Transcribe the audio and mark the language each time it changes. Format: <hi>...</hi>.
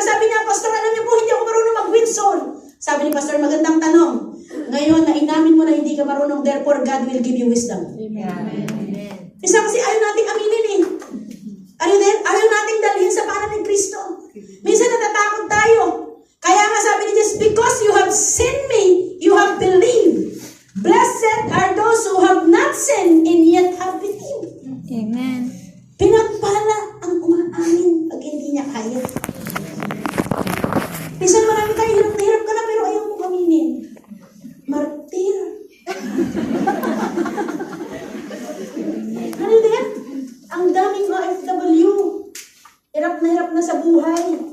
<tl>Sabi niya, pastor, alam niyo po, hindi ako marunong mag-win soul. Sabi ni pastor, magandang tanong. Ngayon, na inamin mo na hindi ka marunong,</tl> <en>therefore God will give you wisdom.</en> <tl>Amen. Minsan kasi ayaw nating aminin eh. Ayaw nating dalhin sa paanan ng Kristo. Minsan natatakot tayo. Kaya nga sabi ni Jesus,</tl> <en>because you have seen me, you have believed. Blessed are those who have not sinned and yet have believed. Amen.</en> <tl>Pinagpala ang umaamin pag hindi niya kaya. Minsan marami tayo, hirap na hirap ka na, pero ayaw mo kaminin. Martir. Ano din? Ang daming OFW. Hirap na sa buhay.</tl>